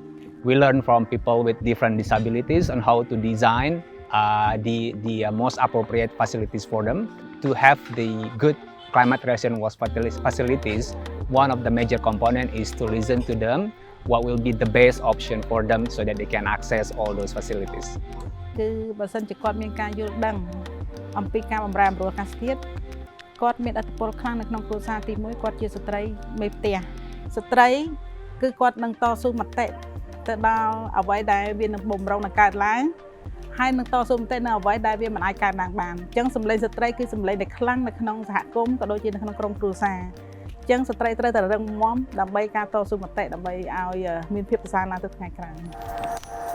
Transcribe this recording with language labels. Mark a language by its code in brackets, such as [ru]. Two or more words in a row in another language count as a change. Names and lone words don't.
[en] We learn from people with different disabilities on how to design the most appropriate facilities for them. To have the good climate resilient waste facilities, one of the major components is to listen to them, what will be the best option for them so that they can access all those facilities. [km] គឺបើសិនជាគាត់មានការយល់ដឹងអំពីការបម្រែបម្រួលអាកាសធាតុគាត់មានឥទ្ធិពលខ្លាំងនៅក្នុងគ្រួសារទី1គាត់ជាស្ត្រីមេផ្ទះស្ត្រីគឺគាត់នឹងតស៊ូមតិទៅដល់អ្វីដែលវានឹងបំរុងនឹងកើតឡើងហើយនឹងតស៊ូមតិនៅអ្វីដែលវាមិនអាចកើតឡើងបានអញ្ចឹងសម្លេងស្ត្រីគឺសម្លេងដែលខ្លាំងនៅក្នុងសហគមន៍ក៏ដូចជានៅក្នុងក្រុមគ្រួសារអញ្ចឹងស្ត្រីត្រូវតែរឹងមាំដើម្បីការតស៊ូមតិដើម្បីឲ្យមានភាពប្រសើរឡើងទៅថ្ងៃក្រោយ